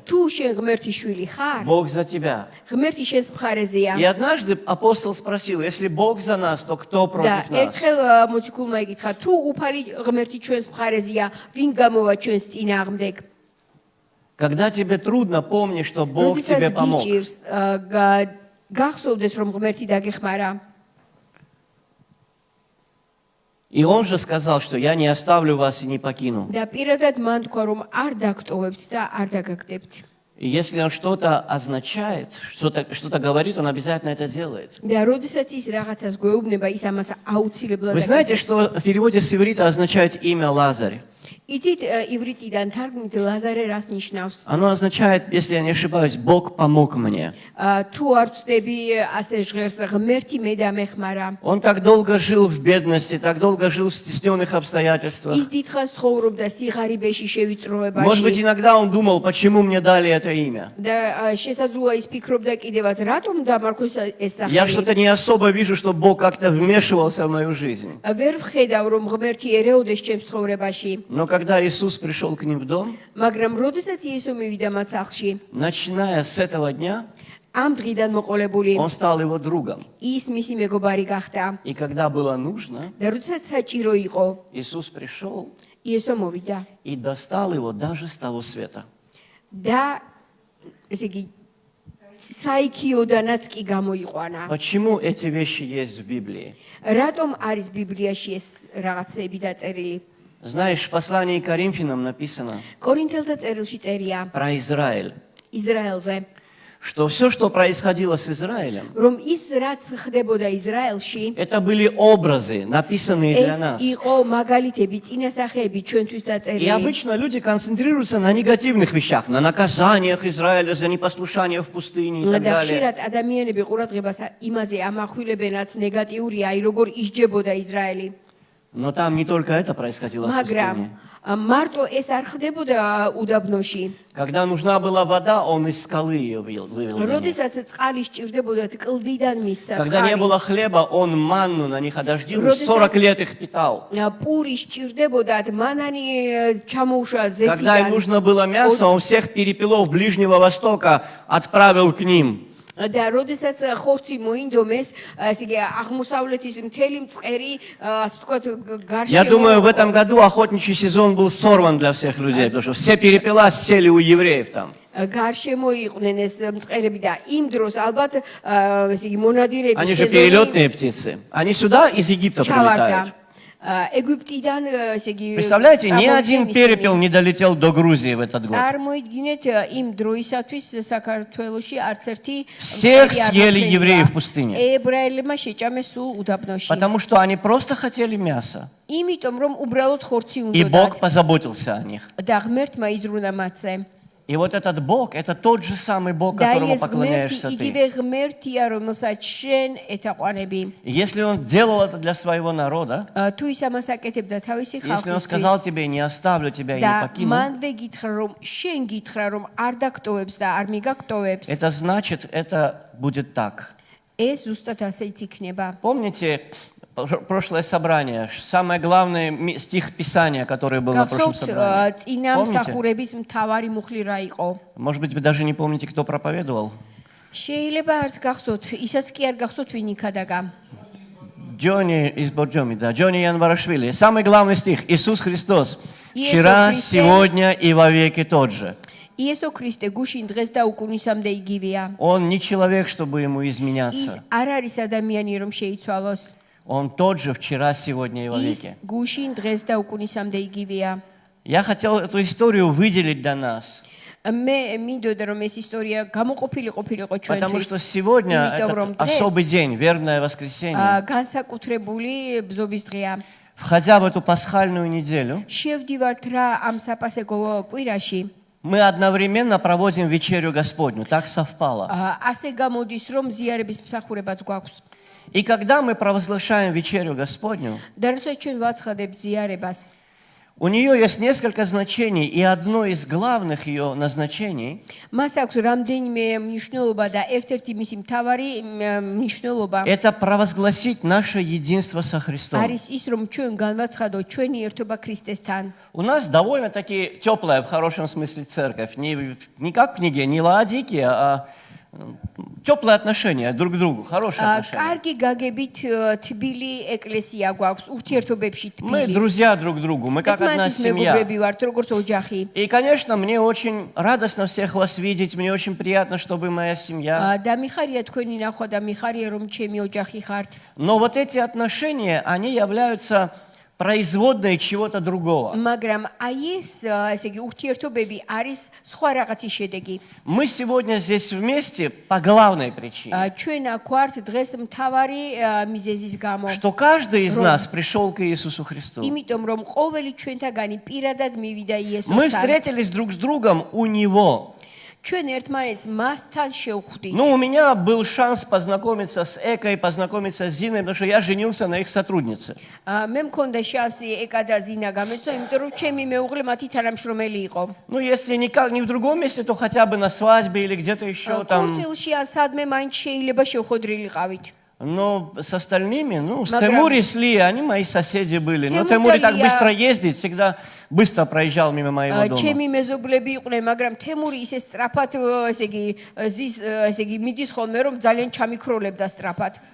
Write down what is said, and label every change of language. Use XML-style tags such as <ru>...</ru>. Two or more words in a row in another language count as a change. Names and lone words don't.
<ka>თუ შენ ღმერთის შვილი ხარ,</ka> <ru>Бог за тебя.</ru> <ka>ღმერთი შენს მხარეზეა.</ka> <ru>И однажды апостол спросил, если Бог за нас, то кто</ru> <ka>და</ka> <ru>против нас?</ru> <ka>ერთხელ მოციქულმა იკითხა, თუ უფალი ღმერთი ჩვენს მხარეზეა, ვინ გამოვა ჩვენს წინააღმდეგ?</ka> <ru>Когда тебе трудно, помни, что Бог тебе</ru> <ka>როდესაც</ka> <ru>помог.</ru> <ka>გიჭირს, გახსოვდეს რომ ღმერთი დაგეხმარა.</ka> <ru>И он же сказал, что я не оставлю вас и не покину.</ru> <ka>და პირადად მან თქვა რომ არ დაგტოვებთ და არ დაგაგდებთ.</ka> <ru>И если он что-то означает, что-то говорит, он обязательно это делает.</ru> <ka>და როდესაც ის რაღაცას გვეუბნება, ის ამას აუცილებლად</ka> <ru>Вы знаете,</ru> <ka>აკეთებს.</ka> <ru>что в переводе с иврита означает имя Лазарь?</ru> <ka>იცით ივრიტიდან თარგმნით ლაზარე რას ნიშნავს?</ka> <ru>Оно означает, если я не ошибаюсь, Бог помог мне.</ru> <ka>თუ არ ვწდები ასე ჟღერს ღმერთი მე დამეხმარა.</ka> <ru>Он так долго жил в бедности, так долго жил в стесненных обстоятельствах.</ru> <ka>ის დიდხანს ცხოვრობდა სიღარიბეში</ka> <ru>Может быть,</ru> <ka>შევიწროებაში.</ka> <ru>иногда он думал, почему мне дали это имя.</ru> <ka>და შესაძლოა ის ფიქრობდა კიდევაც რატომ დამარქოს ეს</ka> <ru>Я</ru> <ka>სახელი.</ka> <ru>что-то не особо вижу, что Бог как-то вмешивался в мою жизнь.</ru> <ka>ვერ ვხედავ რომ ღმერთი ერეოდეს ჩემს ცხოვრებაში.</ka> <ru>Но когда Иисус пришел к ним в дом,</ru> <ka>მაგრამ როდესაც იესო მივიდა მათ სახლში,</ka> <ru>начиная с этого дня,</ru> <ka>ამ დღიდან მოყოლებული</ka> <ru>он стал его другом.</ru> <ka>ის მისი მეგობარი გახდა.</ka> <ru>И когда было нужно,</ru> <ka>და როდესაც საჭირო იყო,</ka> <ru>Иисус пришел</ru> <ka>იესო მოვიდა</ka> <ru>и достал его даже с того света.</ru> <ka>და ესე იგი საიქიოდანაც კი გამოიყვანა.</ka> <ru>Почему эти вещи есть в Библии?</ru> <ka>რატომ არის ბიბლიაში ეს რაღაცები დაწერილი?</ka> <ru>Знаешь, в послании к Коринфянам написано</ru> <ka>კორინთელთა წერილში წერია</ka> <ru>про Израиль,</ru> <ka>ისრაელზე,</ka> <ru>что все, что происходило с Израилем,</ru> <ka>რომ ის რაც ხდებოდა ისრაელში,</ka> <ru>это были образы, написанные для</ru> <ka>ეს</ka> <ru>нас.</ru> <ka>იყო მაგალითები, წინასახეები ჩვენთვის</ka> <ru>И</ru> <ka>დაწერილი.</ka> <ru>обычно люди концентрируются на негативных вещах, на наказаниях Израиля за непослушание в пустыне и так</ru> <ka>და</ka> <ru>далее.</ru> <ka>ხშირად ადამიანები ყურადღებას იმაზე ამახვილებენ, რაც ნეგატიურია, აი როგორ ისჯებოდა ისრაელი.</ka> <ru>Но там не только это происходило в</ru> <ka>მაგრამ</ka> <ru>пустыне.</ru> <ka>მარტო ეს არ ხდებოდა უდაბნოში.</ka> <ru>Когда нужна была вода, он из скалы ее вывел. на них.</ru> <ka>როდესაც წყალი სჭირდებოდა კლდიდან მისცა</ka> <ru>Когда не</ru> <ka>წყალი.</ka> <ru>было хлеба, он манну на них одождил, и Родится- 40 лет их питал.</ru> <ka>პური სჭირდებოდათ, მანანი ჩამოუშვა</ka> <ru>Когда им</ru> <ka>ზეციდან.</ka> <ru>нужно было мясо, он всех перепелов Ближнего Востока отправил к ним.</ru> <ka>და როდესაც ხორცი მოინდომეს, ესე იგი აღმოსავლეთის მთელი მწყერი, ასე ვთქვათ,</ka> <ru>Я думаю, в</ru> <ka>გარშემო</ka> <ru>этом году охотничий сезон был сорван для всех людей, потому что все перепела сели у евреев там.</ru> <ka>გარშემო იყვნენ ეს მწყერები და იმ დროს ალბათ ესე იგი მონადირების</ka> <ru>Они же</ru> <ka>სეზონი</ka> <ru>перелетные птицы. Они сюда из Египта</ru> <ka>ჩავარდა.</ka> <ru>прилетают.</ru> <ka>ეგვიპტიდან ესე იგი</ka> <ru>Представляете, ни</ru> <ka>წამოვიდნენ</ka> <ru>один</ru> <ka>ისინი.</ka> <ru>перепел не долетел до Грузии в этот год.</ru> <ka>წარმოიდგინეთ იმ დროისათვის საქართველოში არც ერთი</ka> <ru>Всех</ru> <ka>მწყერი არ</ka> <ru>съели</ru> <ka>მოხვედრია.</ka> <ru>евреи в пустыне.</ru> <ka>ებრაელებმა შეჭამეს სულ უდაბნოში.</ka> <ru>Потому что они просто хотели мяса.</ru> <ka>იმიტომ რომ უბრალოდ ხორცი</ka> <ru>И Бог</ru> <ka>უნდათ</ka> <ru>позаботился о них.</ru> <ka>და ღმერთმა იზრუნა მათზე.</ka> <ru>И вот этот Бог, это тот же самый Бог,</ru> <ka>და</ka> <ru>которому</ru> <ka>ეს ღმერთი</ka> <ru>поклоняешься ты.</ru> <ka>იგივე ღმერთია, რომელსაც შენ ეთაყვანები.</ka> <ru>И если Он делал это для своего народа,</ru> <ka>თუ ის ამას აკეთებდა თავისი</ka> <ru>если Он сказал</ru> <ka>ხალხისთვის</ka> <ru>тебе, не оставлю тебя и не</ru> <ka>და</ka> <ru>покину,</ru> <ka>მანვე გითხრა რომ შენ გითხრა რომ არ დაგტოვებს და არ მიგაგტოვებს,</ka> <ru>это значит, это будет так.</ru> <ka>ეს ზუსტად ასეც იქნება.</ka> <ru>Помните прошлое собрание, самый главный стих Писания, который был на прошлом</ru> <ka>გახსოვთ</ka> <ru>собрании.</ru> <ka>წინა</ka> <ru>Помните?</ru> <ka>მსახურების მთავარი მუხლი რა იყო?</ka> <ru>Может быть, вы даже не помните, кто проповедовал?</ru> <ka>შეიძლება არც გახსოვთ, ისაც კი არ გახსოვთ ვინ იქადაგა.</ka> <ru>Джонни из Борджоми, да, Джонни Январашвили. Самый главный стих. Иисус Христос. Иисус Вчера, Христос. сегодня и вовеки тот же.</ru> <ka>იესო ქრისტე გუშინ დღეს და უკუნისამდე იგივეა.</ka> <ru>Он не человек, чтобы ему</ru> <ka>ის</ka> <ru>изменяться.</ru> <ka>არ არის ადამიანი რომ შეიცვალოს.</ka> <ru>Он тот же вчера, сегодня и</ru> <ka>ის</ka> <ru>вовеки.</ru> <ka>გუშინ დღეს და უკუნისამდე იგივეა.</ka> <ru>Я хотел эту историю выделить для нас.</ru> <ka>მე მინდოდა რომ ეს ისტორია გამოყოფილიყო</ka> <ru>Потому</ru> <ka>ჩვენთვის.</ka> <ru>что сегодня</ru> <ka>იმიტომ რომ</ka> <ru>этот особый день, вербное воскресенье.</ru> <ka>განსაკუთრებული ბზობის დღეა.</ka> <ru>Входя в эту пасхальную неделю,</ru> <ka>შევდივართ რა ამ საპასეხო კვირაში.</ka> <ru>мы одновременно проводим вечерю Господню. Так совпало.</ru> <ka>ასე გამოდის რომ ზიარების მსახურებაც გვაქვს.</ka> <ru>И когда мы провозглашаем вечерю Господню,</ru> <ka>და როცა ჩვენ ვაცხადებთ ზიარებას,</ka> <ru>у нее есть несколько значений, и одно из главных ее назначений</ru> <ka>მას აქვს რამდენიმე მნიშვნელობა და ერთ-ერთი მისი მთავარი მნიშვნელობა –</ka> <ru>это провозгласить наше единство со Христом.</ru> <ka>არის ის, რომ ჩვენ განვაცხადოთ ჩვენი ერთობა ქრისტესთან.</ka> <ru>У нас довольно-таки теплая, в хорошем смысле, церковь. Не как в книге, не Лаодикия, а теплые отношения друг к другу, хорошие отношения.</ru> <ka>კარგი გაგებით თბილი ეკლესია გვაქვს, ურთიერთობებში</ka> <ru>Мы</ru> <ka>თბილი.</ka> <ru>друзья друг другу, мы как одна</ru> <ka>ერთმანეთის</ka> <ru>семья.</ru> <ka>მეგობრები ვართ, როგორც ოჯახი.</ka> <ru>И, конечно, мне очень радостно всех вас видеть, мне очень приятно, чтобы моя семья.</ru> <ka>და მიხარია თქვენი ნახვა და მიხარია რომ ჩემი ოჯახი ხართ.</ka> <ru>Но вот эти отношения, они являются производной чего-то другого.</ru> <ka>მაგრამ აი ეს, ესე იგი, ურთიერთობები არის სხვა რაღაცის შედეგი.</ka> <ru>Мы сегодня здесь вместе по главной причине,</ru> <ka>ჩვენ აქ ვართ დღეს მთავარი მიზეზის გამო.</ka> <ru>что каждый из нас пришел к Иисусу Христу.</ru> <ka>იმიტომ რომ ყოველი ჩვენთაგანი პირადად მივიდა</ka> <ru>Мы</ru> <ka>იესოსთან.</ka> <ru>встретились друг с другом у Него.</ru> <ka>ჩვენ ერთმანეთს მასთან შევხვდით.</ka> <ru>Ну, у меня был шанс познакомиться с Экой, познакомиться с Зиной, потому что я женился на их сотруднице.</ru> <ka>მე მქონდა შანსი ეკა და ზინა გამეცნო, იმიტომ რომ ჩემი მეუღლე მათი თანამშრომელი იყო.</ka> <ru>Ну, если никак не в другом месте, то хотя бы на свадьбе или где-то еще там.</ru> <ka>კურსილში ან სადმე მაინც შეიძლება შევხვედრილიყავით.</ka> <ru>Но с остальными, ну, с</ru> <ka>Მაგრამ-</ka> <ru>Тимури, с Ли, они мои соседи были. Но Тимур Тимури так Лия- быстро ездит, всегда быстро проезжал мимо моего дома.</ru> <ka>ჩემი მეზობლები იყვნენ, მაგრამ თემური ისე სწრაფად, ესე იგი, ზის, ესე იგი, მიდის ხოლმე, რომ ძალიან ჩამიქროლებდა სწრაფად.</ka>